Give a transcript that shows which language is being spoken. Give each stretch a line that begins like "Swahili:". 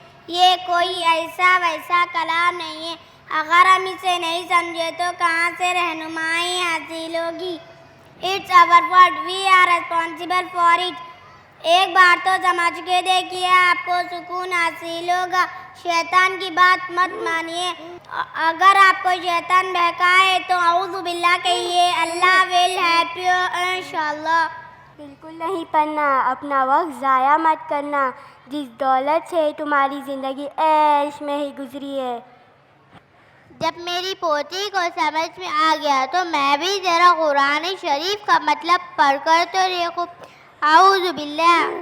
Urdu: یہ کوئی ایسا ویسا کلام نہیں ہے. اگر ہم اسے نہیں سمجھے تو کہاں سے رہنمائی حاصل ہوگی؟
English: It's our fault, we are responsible for it.
Urdu: ایک بار تو سمجھ کے دیکھیے، آپ کو سکون حاصل ہوگا. شیطان کی بات مت مانیے. اگر آپ کو شیطان بہکائے تو اعوذ باللہ کہیے.
English: Allah will help you انشاءاللہ.
Urdu: بالکل نہیں پڑھنا. اپنا وقت ضائع مت کرنا. جس دولت سے تمہاری زندگی عیش میں ہی گزری ہے. جب میری پوتی کو سمجھ میں آ گیا تو میں بھی ذرا قرآن شریف کا مطلب پڑھ کر تو دیکھوں. اعوذ باللہ.